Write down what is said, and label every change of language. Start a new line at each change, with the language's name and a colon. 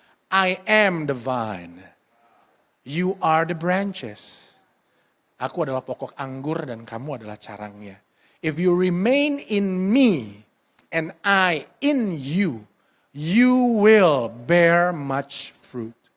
English: I am the vine, you are the branches.
Indonesian: Aku adalah pokok anggur dan kamu adalah carangnya.
English: If you remain in me and I in you, you will bear much fruit.